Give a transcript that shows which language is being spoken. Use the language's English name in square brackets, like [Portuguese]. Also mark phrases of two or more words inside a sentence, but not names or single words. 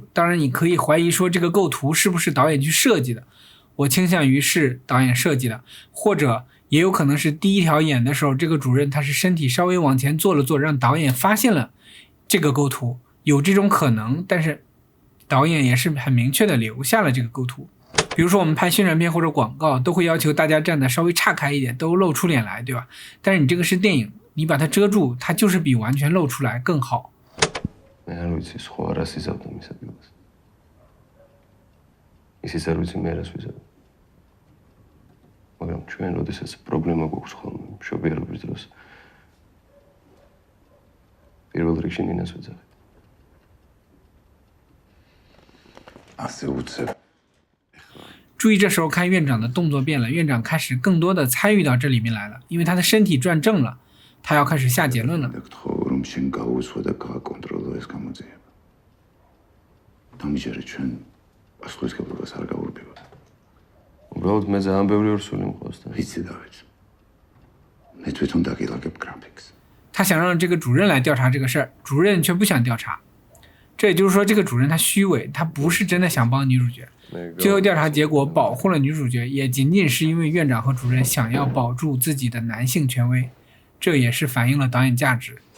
[Chinese] 当然你可以怀疑说这个构图是不是导演去设计的，我倾向于是导演设计的，或者也有可能是第一条演的时候，这个主任他是身体稍微往前坐了坐，让导演发现了这个构图，有这种可能，但是导演也是很明确的留下了这个构图。比如说我们拍宣传片或者广告，都会要求大家站得稍微岔开一点，都露出脸来，对吧？但是你这个是电影，你把它遮住，它就是比完全露出来更好。 [Georgian] მაგრამ ჩვენ როდესაც პრობლემა გვაქვს ხოლმე მშობიარობის დროს პირველ რიგში ნინას ვეძახით. [Chinese] 注意这时候看院长的动作变了，院长开始更多的参与到这里面来了，因为他的身体转正了，他要开始下结论了。 [Georgian] უბრალოდ მე ძალიან ბევრი ორსული მყავს და ვიცი დავიცი. მე თვითონ დაგილაგებ graphics. [Chinese] 他想让这个主任来调查这个事儿，主任却不想调查。这也就是说这个主任他虚伪，他不是真的想帮女主角。最后调查结果保护了女主角，也仅仅是因为院长和主任想要保住自己的男性权威，这也是反映了导演价值。